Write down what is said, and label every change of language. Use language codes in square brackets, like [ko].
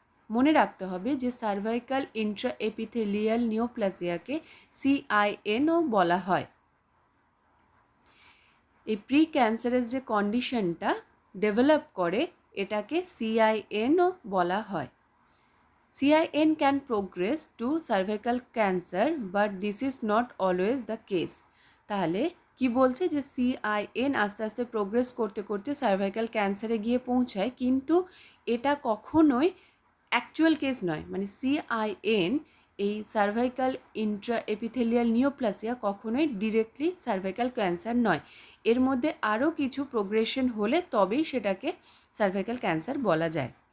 [bn] মনে রাখতে হবে যে সার্ভাইকাল ইন্ট্রাএপিথেলিয়াল নিওপ্লাজিয়াকে CINও বলা হয়। এই প্রি ক্যান্সারাস যে কন্ডিশনটা ডেভেলপ করে এটাকে CINও বলা হয়। [en] CIN can progress to cervical cancer but this is not always the case. [bn] তাহলে কি বলছে? যে CIN আস্তে আস্তে প্রোগ্রেস করতে করতে সার্ভাইকাল ক্যান্সারে গিয়ে পৌঁছায়, কিন্তু এটা কখনোই অ্যাকচুয়াল কেস নয়। মানে CIN এই সার্ভাইকাল ইন্ট্রাএপিথেলিয়াল নিওপ্লাসিয়া কখনোই ডিরেক্টলি সার্ভাইকাল ক্যান্সার নয়, এর মধ্যে আরও কিছু প্রোগ্রেশন হলে তবেই সেটাকে সার্ভাইকাল ক্যান্সার বলা যায়।